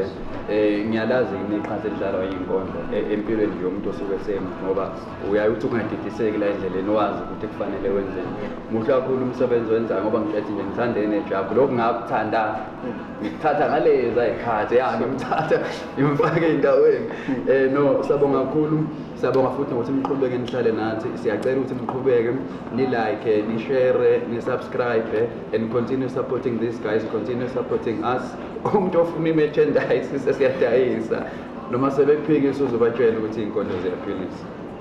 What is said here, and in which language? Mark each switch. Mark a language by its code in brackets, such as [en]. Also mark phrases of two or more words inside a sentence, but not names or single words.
[zu] Ngiyalazi iqhaza elidlalwa iy'nkondlo empilweni nje yomuntu osuke esemva ngoba uyaye uthi ungadidiseki la endleleni wazi ukuthi kufanele wenzeni. Muhle kakhulu umsebenzi wenzayo ngoba ngihlathi nje ngithande nejabu lokhu ngakuthanda ngikuthatha ngaleza ayikhathi ngimthatha ngimfake ey'ndaweni. No, sabonga kakhulu. Sabonga futhi ukuthi niqhubeke nihlale nathi, siyacela ukuthi niqhubeke ni-like, ni-share, ni-subscribe [en] and continue supporting these guys, continue supporting us. [zu] Umuntu ofuna i-merchandise sesiyadayisa noma sebekuphikisa uzobatshela ukuthi iy'nkondlo ziyaphilisa.